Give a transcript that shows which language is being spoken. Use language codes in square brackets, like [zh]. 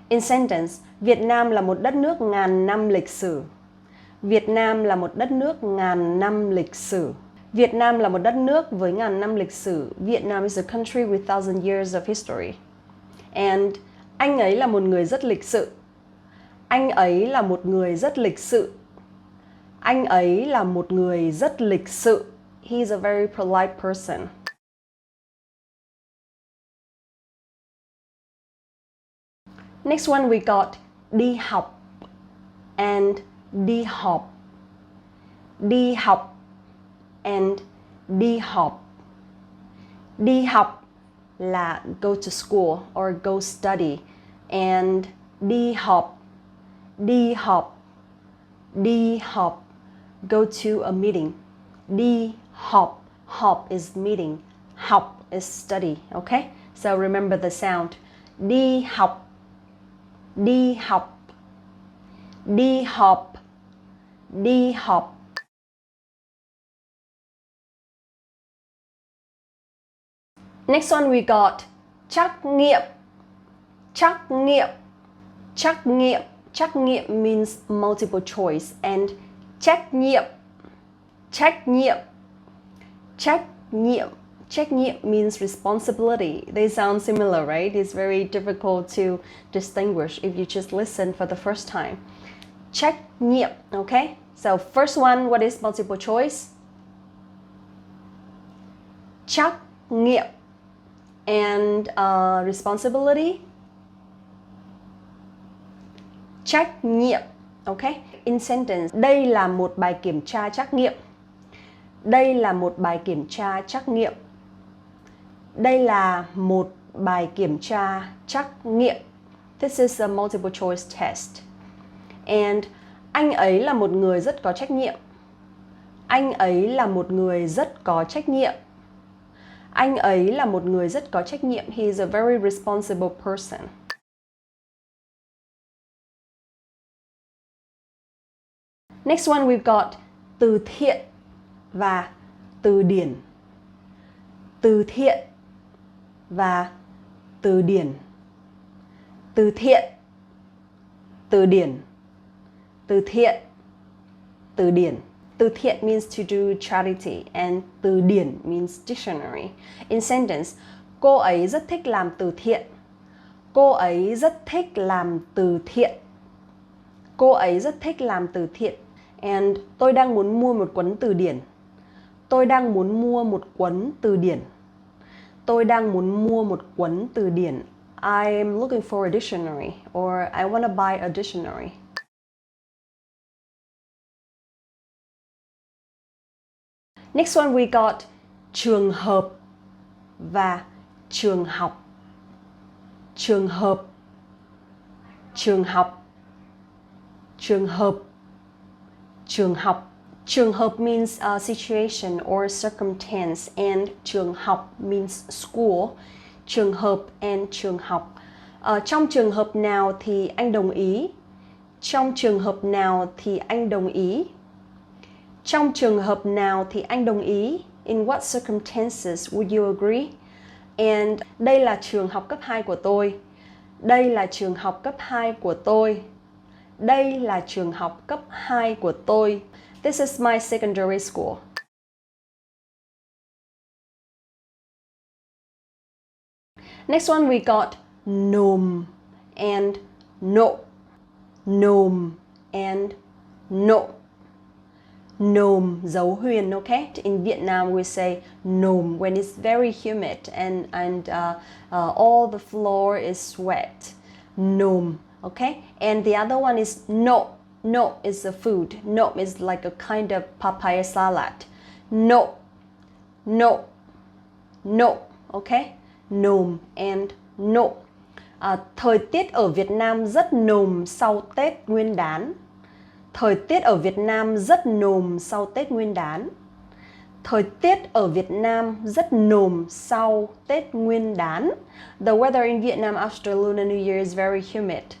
[en] In sentence, [vi] Việt Nam là một đất nước ngàn năm lịch sử. Việt Nam là một đất nước ngàn năm lịch sử. Việt Nam là một đất nước với ngàn năm lịch sử. [en] Vietnam is a country with 1,000 years of history. [vi] And anh ấy là một người rất lịch sự. Anh ấy là một người rất lịch sự. Anh ấy là một người rất lịch sự. [en] He's a very polite person. Next one we got đi học and đi học. [vi] Đi học and đi học. Đi học là [en] go to school or go study. And đi học, đi học, đi học, go to a meeting. Đi học, học is meeting, học is study, okay? So remember the sound. Đi học, đi học, đi học, đi học. Next one we got trắc nghiệm. Trắc nghiệm. Trắc nghiệm. Trắc nghiệm means multiple choice and trách nhiệm. Trách nhiệm. Trách nhiệm. Trách nhiệm means responsibility. They sound similar, right? It's very difficult to distinguish if you just listen for the first time. Trách nhiệm, okay? So first one, what is multiple choice? Trách nhiệm. And responsibility? [vi] Trách nhiệm, okay? [en] In sentence, [vi] đây là một bài kiểm tra trắc nghiệm. Đây là một bài kiểm tra trắc nghiệm. Đây là một bài kiểm tra trắc nghiệm. [en] This is a multiple choice test. [vi] And anh ấy là một người rất có trách nhiệm. Anh ấy là một người rất có trách nhiệm. Anh ấy là một người rất có trách nhiệm. [en] He is a very responsible person. Next one we've got từ thiện và từ điển. [vi] Từ thiện và từ điển. Từ thiện, từ điển. Từ thiện, từ điển. [en] Từ thiện means to do charity and từ điển means dictionary. In sentence, [vi] cô ấy rất thích làm từ thiện. Cô ấy rất thích làm từ thiện. Cô ấy rất thích làm từ thiện. And tôi đang muốn mua một cuốn từ điển. Tôi đang muốn mua một cuốn từ điển. Tôi đang muốn mua một cuốn từ điển. [en] I am looking for a dictionary or I want to buy a dictionary. Next one we got trường hợp và trường học. [vi] Trường hợp. Trường học. Trường hợp. Trường học. [en] Trường hợp means a situation or circumstance and trường học means school. [vi] Trường hợp and trường học. Trong trường hợp nào thì anh đồng ý? Trong trường hợp nào thì anh đồng ý? Trong trường hợp nào thì anh đồng ý? [en] In what circumstances would you agree? [vi] And đây là trường học cấp 2 của tôi. Đây là trường học cấp 2 của tôi. Đây là trường học cấp 2 của tôi. [en] This is my secondary school. Next one we got nộm and nộp. [vi] Nộm and nộp. Nồm, dấu huyền, okay? [en] In Vietnam we say nồm when it's very humid and all the floor is wet. Nồm, okay? And the other one is nộm. Nộm is a food. Nộm is like a kind of papaya salad. [vi] Nộm, nộm, nộm, okay? Nồm and nộm. Thời tiết ở Việt Nam rất nồm sau Tết Nguyên đán. Thời tiết ở Việt Nam rất nồm sau Tết Nguyên đán. Thời tiết ở Việt Nam rất nồm sau Tết Nguyên đán. [en] The weather in Vietnam after Lunar New Year is very humid.